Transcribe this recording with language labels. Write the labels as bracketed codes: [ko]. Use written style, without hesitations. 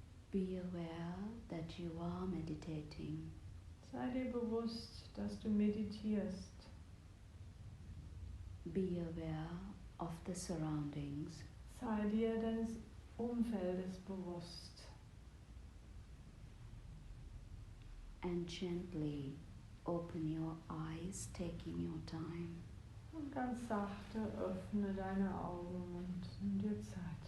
[en] be aware that you are meditating. [de] Sei dir bewusst, dass du meditierst. [en] Be aware of the surroundings. [de] Sei dir deines Umfeldes bewusst. [en] And gently open your eyes, taking your time. [de] Und ganz sachte öffne deine Augen und nimm dir Zeit.